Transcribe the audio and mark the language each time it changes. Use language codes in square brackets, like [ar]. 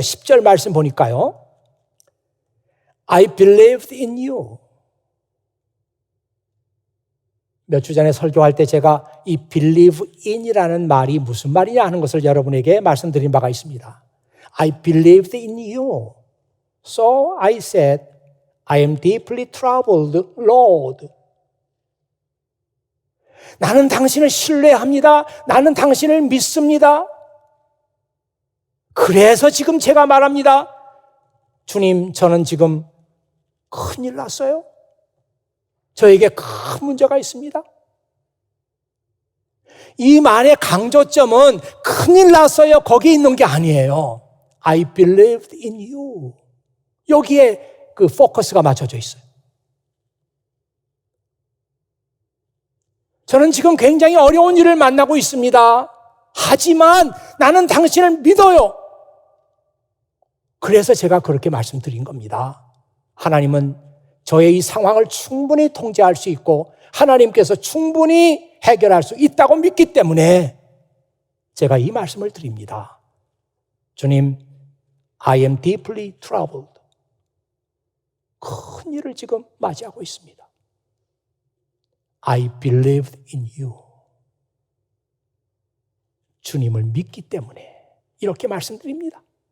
[ko] 10절 말씀 보니까요. [en] I believed in you. [ko] 몇 주 전에 설교할 때 제가 이 [en] believe in [ko] 이라는 말이 무슨 말이냐 하는 것을 여러분에게 말씀드린 바가 있습니다. [en] I believed in you. So I said, I am deeply troubled, Lord. [ko] 나는 당신을 신뢰합니다. 나는 당신을 믿습니다. 그래서 지금 제가 말합니다. 주님, 저는 지금 큰일 났어요. 저에게 큰 문제가 있습니다. 이 말의 강조점은 큰일 났어요. 거기 있는 게 아니에요. [en] I believed in you. [ko] 여기에 그 포커스가 맞춰져 있어요. 저는 지금 굉장히 어려운 일을 만나고 있습니다. 하지만 나는 당신을 믿어요. 그래서 제가 그렇게 말씀드린 겁니다. 하나님은 저의 이 상황을 충분히 통제할 수 있고 하나님께서 충분히 해결할 수 있다고 믿기 때문에 제가 이 말씀을 드립니다. [en] 주님, I am deeply troubled. [ko] 큰 일을 지금 맞이하고 있습니다. [en] I believed in you. [ko] 주님을 믿기 때문에 이렇게 말씀드립니다.